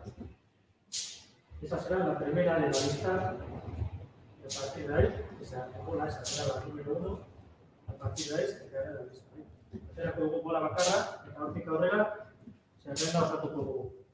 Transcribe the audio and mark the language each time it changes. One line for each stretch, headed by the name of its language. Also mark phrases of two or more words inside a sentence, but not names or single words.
Spanish: Esa será la primera de la lista. A partir de ahí, esa bola esa será la número 1. A partir de ahí se quedará la lista.
Basque: Aterako dugu bola bakarra, eta hortik aurrera, zerrenda osatuko dugu.